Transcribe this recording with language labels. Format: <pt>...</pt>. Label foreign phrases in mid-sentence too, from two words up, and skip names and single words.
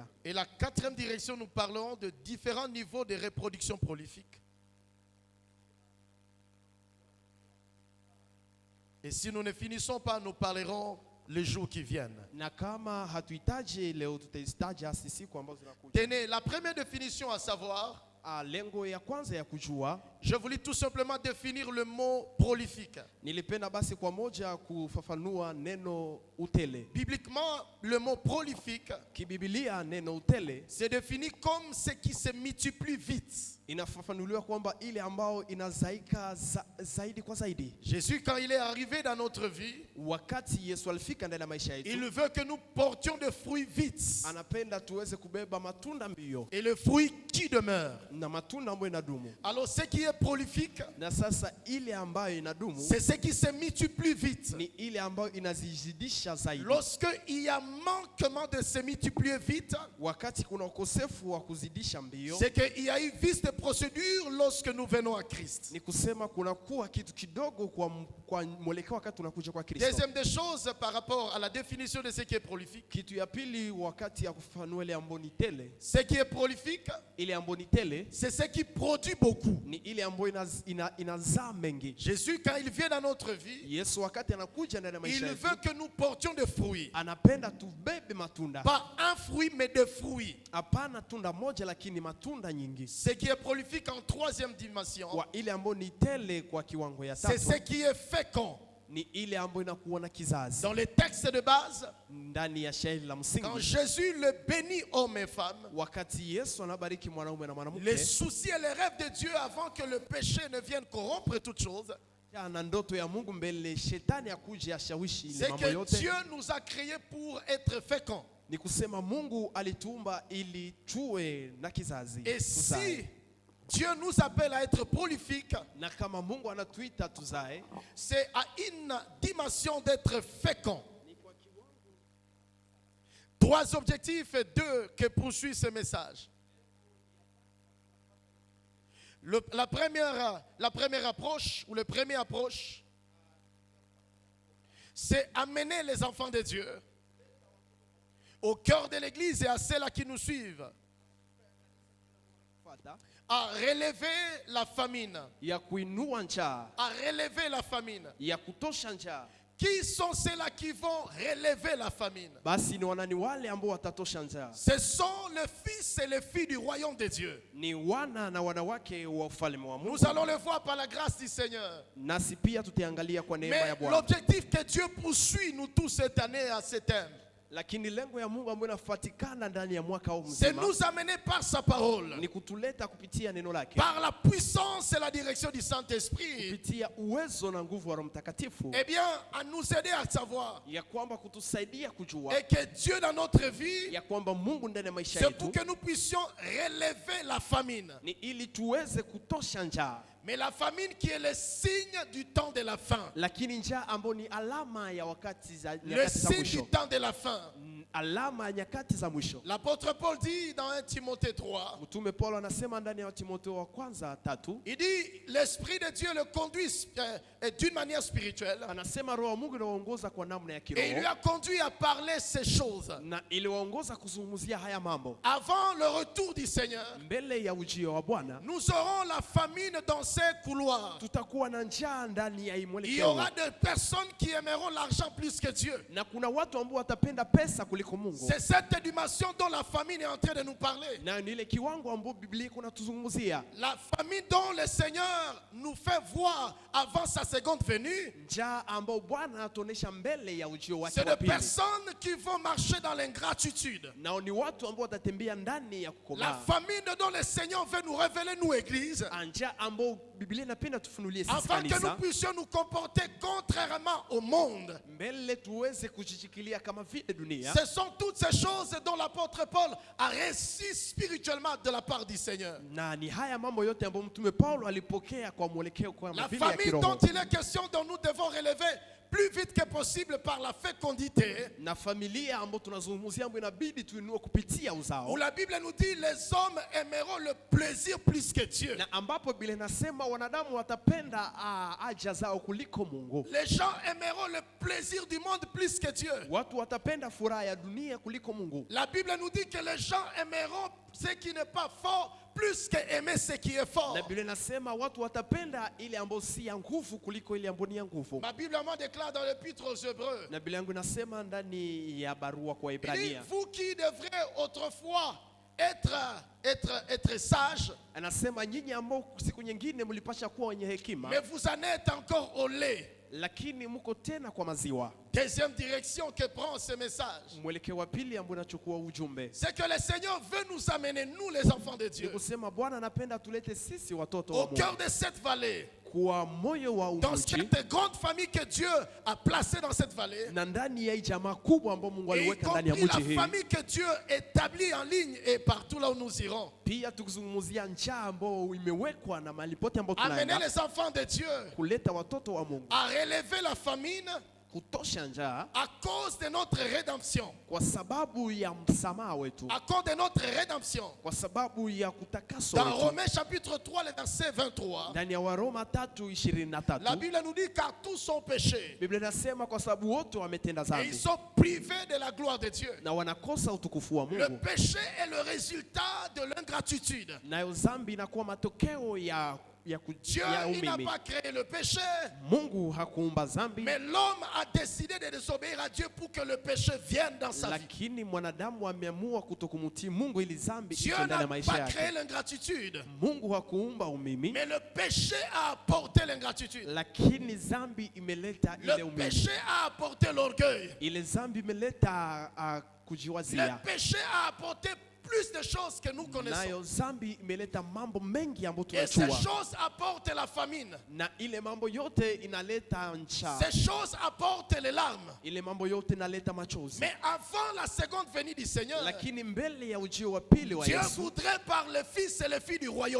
<fr>Et la quatrième direction, nous parlerons de différents niveaux de reproduction prolifique. Et si nous ne finissons pas, nous parlerons les jours qui viennent.</fr> <sw>Na kama hatuhitaji leo tutahitaji siku ambazo zinakuja.</sw> <fr>Tenez, la première définition à savoir,</fr> <sw>Lengo ya kwanza ya kujua,</sw> <fr>je voulais tout simplement définir le mot prolifique.</fr> <sw>nilipenda basi kwa moja kufafanua neno utele.</sw> <fr>Bibliquement, le mot prolifique,</fr> <sw>Kibibilia neno utele</sw> <fr>c'est défini comme ce qui se multiplie vite.</fr> <sw>Inafafanuliwa kwamba ile ambao inazaika zaidi kwa zaidi.</sw> <fr>Jésus, quand il est arrivé dans notre vie,</fr> <sw>Wakati Yesu alifika ndani ya maisha yetu,</sw> <fr>il veut que nous portions des fruits vite.</fr> <sw>anapenda tuweze kubeba matunda mbio</sw> <fr>Et le fruit qui demeure.</fr> <sw>na matunda ambayo inadumu.</sw> <fr>Alors ce qui est prolifique,</fr> <sw>Na sasa ile ambayo inadumu</sw> <fr>c'est ce qui se multiplie vite.</fr> <sw>ni ile ambayo inazizidisha zaidi.</sw> <fr>Lorsque il y a manquement de se multiplier vite,</fr> <sw>Wakati kuna ukosefu wa kuzidisha mbio,</sw> <fr>c'est qu'il y a eu vice de procédure lorsque nous venons à Christ.</fr> <sw>ni kusema kuna kuwa kitu kidogo kwa mwelekeo wakati tunakuja kwa Kristo.</sw> <fr>Deuxième des choses par rapport à la définition de ce qui est prolifique.</fr> <sw>Kitu ya pili wakati ya kufanua ile ambayo ni tele,</sw> <fr>Ce qui est prolifique,</fr> <sw>ile ambayo ni tele</sw> <fr>c'est ce qui produit beaucoup.</fr> <sw>ni ile ambayo inazaa mengi.</sw> <fr>Jésus, quand il vient dans notre vie,</fr> <sw>Yesu wakati anakuja ndani ya maisha</sw> <fr>il</fr> <sw>yetu,</sw> <fr>veut que nous portions des fruits.</fr> <sw>anapenda tubebe matunda.</sw> <fr>Pas un fruit, mais des fruits.</fr> <sw>Hapana tunda moja lakini matunda nyingi.</sw> <fr>Ce qui est prolifique en troisième dimension,</fr> <sw>Kwa ile ambayo ni tele kwa kiwango ya</sw> <fr>c'est ce</fr> <sw>tatu,</sw> <fr>qui est fécond.</fr> <sw>ni ile ambayo inakuwa na kizazi.</sw> <fr>Dans les textes de base,</fr> <sw>Ndani ya shairi la</sw> <fr>quand</fr> <sw>msingi,</sw> <fr>Jésus le bénit hommes et femmes,</fr> <sw>wakati Yesu anabariki mwanaume na</sw> <fr>les</fr> <sw>mwanamke,</sw> <fr>soucis et les rêves de Dieu avant que le péché ne vienne corrompre toutes choses,</fr> <sw>na ndoto ya Mungu mbele shetani akuje ashawishi ile</sw> <fr>c'est</fr> <sw>mambo</sw> <fr>que</fr> <sw>yote.</sw> <fr>Dieu nous a créés pour être féconds.</fr> <sw>Ni kusema Mungu alituumba ili tuwe na kizazi.</sw> <fr>Et</fr> <sw>tuzae.</sw> <fr>si Dieu nous appelle à être prolifiques,</fr> <sw>Na kama Mungu anatuita tuzae,</sw> <fr>c'est à une dimension d'être fécond. Trois objectifs et deux que poursuit ce message. La première approche, ou le premier approche, c'est amener les enfants de Dieu au cœur de l'Église et à ceux-là qui nous suivent à relever la famine.</fr> <sw>ya kuinua njaa,</sw> <fr>À relever la famine.</fr> <sw>ya kutosha njaa.</sw> <fr>Qui sont ceux-là qui vont relever la famine?</fr> <sw>Basi ni wanani wale ambao watatosha njaa?</sw> <fr>Ce sont les fils et les filles du royaume de Dieu.</fr> <sw>Ni wana na wanawake wa ufalme wa Mungu.</sw> <fr>Nous allons le voir par la grâce du Seigneur.</fr> <sw>Nasi pia tutaangalia kwa neema</sw> <fr>Mais</fr> <sw>ya Bwana.</sw> <fr>l'objectif que Dieu poursuit nous tous cette année à ce thème,</fr> <sw>Lakini lengo ya Mungu ambayo inafuatikana ndani ya mwaka huu</sw> <fr>c'est</fr> <sw>mzima</sw> <fr>nous amener par sa parole,</fr> <sw>ni kutuleta kupitia neno lake,</sw> <fr>par la puissance et la direction du Saint-Esprit,</fr> <sw>kupitia uwezo na nguvu wa Roho Mtakatifu,</sw> <fr>eh bien, à nous aider à savoir</fr> <sw>ya kwamba kutusaidia kujua</sw> <fr>et que Dieu dans notre vie,</fr> <sw>ya kwamba Mungu ndani ya maisha</sw> <fr>c'est pour</fr> <sw>yetu</sw> <fr>que nous puissions relever la famine.</fr> <sw>ni ili tuweze kutosha njaa,</sw> <fr>Mais la famine qui est le signe du temps de la fin.</fr> <sw>lakini njaa ambayo ni alama ya wakati za</sw> <fr>Le</fr> <sw>nyakati za</sw> <fr>signe du</fr> <sw>mwisho,</sw> <fr>temps de la fin.</fr> <sw>alama ya nyakati za mwisho.</sw> <fr>L'apôtre Paul dit dans 1 Timothée 3,</fr> <sw>Mtume Paulo anasema ndani ya Timotheo wa kwanza 3,</sw> <fr>il dit, l'Esprit de Dieu le conduit d'une manière spirituelle.</fr> <sw>anasema roho wa Mungu anawaongoza kwa namna ya</sw> <fr>Et il lui</fr> <sw>kiroho</sw> <fr>a conduit à parler ces choses.</fr> <sw>na iliwaongoza kuzungumzia haya mambo.</sw> <fr>Avant le retour du Seigneur,</fr> <sw>Mbele ya ujio wa Bwana</sw> <fr>nous aurons la famine dans ces couloirs.</fr> <sw>tutakuwa na njaa ndani ya hii</sw> <fr>Il y</fr> <sw>mwelekeo,</sw> <fr>aura des personnes qui aimeront l'argent plus que Dieu.</fr> <sw>na kuna watu ambao watapenda pesa kuliko Mungu,</sw> <fr>C'est cette dimension dont la famine est en train de nous parler.</fr> <sw>na ni ile kiwango ambao Biblia iko natuzungumzia,</sw> <fr>La famine dont le Seigneur nous fait voir avant sa seconde venue.</fr> <sw>njaa ambao Bwana anatuonesha mbele ya ujio wake</sw> <fr>C'est</fr> <sw>wa</sw> <fr>des</fr> <sw>pili,</sw> <fr>personnes qui vont marcher dans l'ingratitude.</fr> <sw>na ni watu ambao watatembea ndani ya</sw> <fr>La</fr> <sw>kukomaa.</sw> <fr>famine dont le Seigneur veut nous révéler, nous, Église,</fr> <sw>Njaa ambao Biblia inapenda tufunulie sisi</sw> <fr>afin que nous</fr> <sw>kanisa,</sw> <fr>puissions nous comporter contrairement au monde.</fr> <sw>mbele tuweze kujishikilia kama vile dunia.</sw> <fr>Ce sont toutes ces choses dont l'apôtre Paul a reçu spirituellement de la part du Seigneur.</fr> <sw>Na ni haya mambo yote ambayo mtume Paulo alipokea kwa mwelekeo kwa</sw> <fr>La</fr> <sw>vile ya</sw> <fr>famille</fr> <sw>kiroho.</sw> <fr>dont il est question, dont nous devons relever plus vite que possible par la fécondité,</fr> <sw>Na familia ambayo tunazungumzia ambayo inabidi tuinue kupitia</sw> <fr>où</fr> <sw>uzao,</sw> <fr>la Bible nous dit les hommes aimeront le plaisir plus que Dieu.</fr> <sw>na ambapo Biblia inasema wanadamu watapenda haja zao kuliko Mungu.</sw> <fr>Les gens aimeront le plaisir du monde plus que Dieu.</fr> <sw>Watu watapenda furaha ya dunia kuliko Mungu.</sw> <fr>La Bible nous dit que les gens aimeront ce qui n'est pas fort plus que aimer ce qui est fort.</fr> <sw>Na Biblia inasema watu watapenda ile ambayo si ya nguvu kuliko ile ambayo ni ya nguvu.</sw> <fr>Ma Bible moi déclare dans l'Épître aux Hébreux,</fr> <sw>Na Biblia yangu inasema ndani ya barua kwa</sw> <fr>il dit,</fr> <sw>Ibrania,</sw> <fr>vous qui devrez autrefois être sage,</fr> <sw>Anasema nyinyi ambao siku nyingine mlipasha kuwa wenye hekima,</sw> <fr>mais vous en êtes encore au lait.</fr> <sw>lakini mko tena kwa maziwa.</sw> <fr>Deuxième direction que prend ce message,</fr> <sw>Mwelekeo wa pili ambao unachukua ujumbe</sw> <fr>c'est que le Seigneur veut nous amener, nous les enfants de</fr> <sw>ni</sw> <fr>Dieu,</fr> <sw>kusema Bwana anapenda tulete sisi watoto wa</sw> <fr>au cœur</fr> <sw>Mungu</sw> <fr>de cette vallée,</fr> <sw>kwa moyo wa</sw> <fr>dans</fr> <sw>uvuchi,</sw> <fr>cette grande famille que Dieu a placée dans cette vallée,</fr> <sw>na ndani ya hii jamaa kubwa ambao Mungu</sw> <fr>et y</fr> <sw>aliweka ndani ya</sw> <fr>compris</fr> <sw>mji</sw> <fr>la</fr> <sw>hii.</sw> <fr>famille que Dieu établit en ligne et partout là où nous irons.</fr> <sw>Pia tukizungumzia njaa ambao imewekwa na mahali pote ambao</sw> <fr>Amener</fr> <sw>tunaenda,</sw> <fr>les enfants de Dieu</fr> <sw>kuleta watoto wa Mungu,</sw> <fr>à relever la famine</fr> <sw>kutosha njaa</sw> <fr>à cause de notre rédemption.</fr> <sw>kwa sababu ya msamaha wetu,</sw> <fr>À cause de notre rédemption.</fr> <sw>kwa sababu ya kutakaswa</sw> <fr>Dans</fr> <sw>wetu.</sw> <fr>Romains chapitre 3, le verset 23,</fr> <sw>Ndani ya Waroma</sw> <fr>la</fr> <sw>3:23</sw> <fr>Bible nous dit car tous sont péchés</fr> <sw>Biblia inasema kwa sababu wote wametenda</sw> <fr>et ils</fr> <sw>dhambi</sw> <fr>sont privés de la gloire de Dieu.</fr> <sw>na wanakosa utukufu wa</sw> <fr>Le</fr> <sw>Mungu,</sw> <fr>péché est le résultat de l'ingratitude.</fr> <sw>nayo dhambi inakuwa matokeo ya</sw> <fr>Dieu, il n'a</fr> <sw>umimi.</sw> <fr>pas créé le péché,</fr> <sw>Mungu hakuumba dhambi,</sw> <fr>mais l'homme a décidé de désobéir à Dieu pour que le péché vienne dans sa vie.</fr> <sw>lakini mwanadamu ameamua kutokumtii Mungu ili dhambi</sw> <fr>Dieu</fr> <sw>ije ndani</sw> <fr>n'a</fr> <sw>ya maisha</sw> <fr>pas créé</fr> <sw>yake.</sw> <fr>l'ingratitude,</fr> <sw>Mungu hakuumba umimi,</sw> <fr>mais le péché a apporté l'ingratitude.</fr> <sw>lakini dhambi imeleta ile</sw> <fr>Le</fr> <sw>umimi.</sw> <fr>péché a apporté l'orgueil.</fr> <sw>Ile dhambi imeleta</sw> <fr>Le</fr> <sw>kujiwazia,</sw> <fr>péché a apporté plus de choses que nous connaissons.</fr> <sw>nayo dhambi imeleta mambo mengi ambayo</sw> <fr>Et ces</fr> <sw>tunajua,</sw> <fr>choses apportent la famine.</fr> <sw>na ile mambo yote inaleta njaa,</sw> <fr>Ces choses apportent les larmes.</fr> <sw>ile mambo yote inaleta machozi.</sw> <fr>Mais avant la seconde venue du Seigneur,</fr> <sw>Lakini mbele ya ujio wa pili wa</sw> <fr>Dieu</fr> <sw>Yesu,</sw> <fr>voudrait par les fils et les filles du royaume,</fr>